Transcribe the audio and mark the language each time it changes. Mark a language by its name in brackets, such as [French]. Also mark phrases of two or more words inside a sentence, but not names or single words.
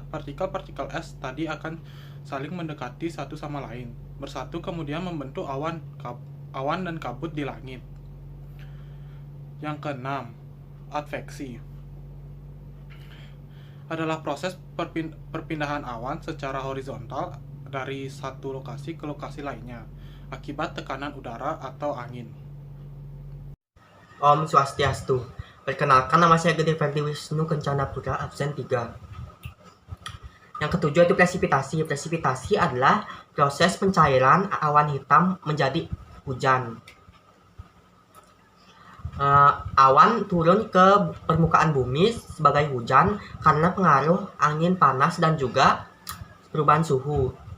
[Indonesian] Partikel-partikel es tadi akan saling mendekati satu sama lain, bersatu kemudian membentuk awan dan kabut di langit. Yang keenam, adveksi adalah proses perpindahan awan secara horizontal dari satu lokasi ke lokasi lainnya akibat tekanan udara atau angin. [Balinese] Om Swastiastu. [Indonesian] Perkenalkan, nama saya Gede Ferdi Wisnu Kencana Putra, absen 3. Yang ketujuh itu presipitasi. Presipitasi adalah proses pencairan awan hitam menjadi hujan. Awan turun ke permukaan bumi sebagai hujan karena pengaruh angin panas dan juga perubahan suhu.